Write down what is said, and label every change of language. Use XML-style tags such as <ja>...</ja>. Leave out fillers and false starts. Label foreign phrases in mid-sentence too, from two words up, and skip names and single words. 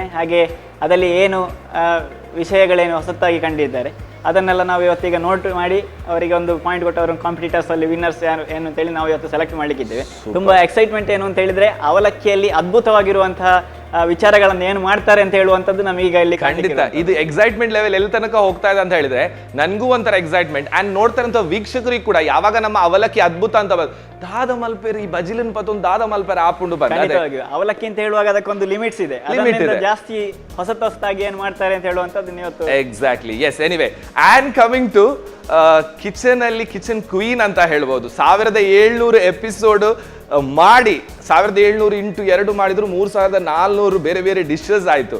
<kn>ಹಾಗೆ ಅದರಲ್ಲಿ ಏನು ವಿಷಯಗಳೇನು ಹೊಸತಾಗಿ ಕಂಡಿದ್ದಾರೆ ಅದನ್ನೆಲ್ಲ ನಾವು ಇವತ್ತೀಗ ನೋಟ್ ಮಾಡಿ ಅವರಿಗೆ ಒಂದು ಪಾಯಿಂಟ್ ಕೊಟ್ಟು ಅವರ ಕಾಂಪಿಟೇಟರ್ಸ್ ಅಲ್ಲಿ ವಿನ್ನರ್ಸ್ ಯಾರು ಏನು ಅಂತೇಳಿ ನಾವು ಇವತ್ತು ಸೆಲೆಕ್ಟ್ ಮಾಡ್ಲಿಕ್ಕಿದ್ದೇವೆ. ತುಂಬಾ ಎಕ್ಸೈಟ್ಮೆಂಟ್ ಏನು ಅಂತ ಹೇಳಿದ್ರೆ ಅವಲಕ್ಕಿಯಲ್ಲಿ ಅದ್ಭುತವಾಗಿರುವಂತಹ ವಿಚಾರಗಳನ್ನು ಏನು ಮಾಡ್ತಾರೆ ಅಂತ ಹೇಳುವಂಥದ್ದು ನಮಗೀಗ ಇಲ್ಲಿ ಖಂಡಿತ ಇದು</kn> <en>excitement level</en> <kn>ಎಲ್ಲಿ ತನಕ ಹೋಗ್ತಾ ಇದೆ ಅಂತ ಹೇಳಿದ್ರೆ ನನಗೂ ಒಂಥರ ಎಕ್ಸೈಟ್ಮೆಂಟ್. ಅಂಡ್ ನೋಡ್ತಾರಂತ ವೀಕ್ಷಕರಿಗೆ ಕೂಡ ಯಾವಾಗ ನಮ್ಮ ಅವಲಕ್ಕಿ ಅದ್ಭುತ ಅಂತ</kn> <tcy>ದಾದ ಮಲ್ಪೇರು ಈ ಬಜಿಲನ್ ಪತ್ತೊಂದು ದಾದ ಮಲ್ಪೇರು ಆಪುಂಡು</tcy> <kn>ಬಂದ ಅವಲಕ್ಕಿ ಅಂತ ಹೇಳುವಾಗ ಅದಕ್ಕೊಂದು ಲಿಮಿಟ್ಸ್ ಇದೆ, ಜಾಸ್ತಿ ಹೊಸತಾಗಿ ಏನು ಮಾಡ್ತಾರೆ ಅಂತ ಹೇಳುವಂಥದ್ದು ನೀವು ಎಕ್ಸಾಕ್ಟ್ಲಿ.</kn> <en>Yes, anyway and coming to kitchen ಅಲ್ಲಿ kitchen queen</en> <kn>ಅಂತ ಹೇಳ್ಬೋದು. 1700 ಎಪಿಸೋಡ್ ಮಾಡಿ 1700 ಇಂಟು 2 ಮಾಡಿದ್ರು 3400 ಬೇರೆ ಬೇರೆ ಡಿಶಸ್ ಆಯ್ತು.</kn>